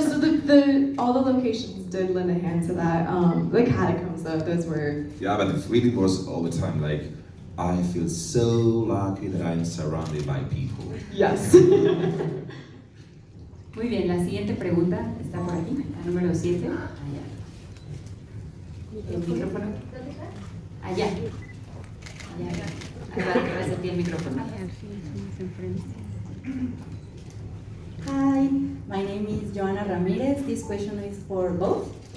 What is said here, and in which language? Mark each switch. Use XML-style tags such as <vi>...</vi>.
<en>So all the locations did lend a hand to that. The catacombs, though, those were. Yeah, but the feeling was all the time like, I feel so lucky that I'm surrounded by people. Yes.</en> <es>Muy bien, la siguiente pregunta está por aquí, la número 7. Allá. ¿El micrófono? Allá. Allá. Atrás de ti el micrófono.</es> <en>Hi, my name is Joanna Ramirez. This question is for both.</en>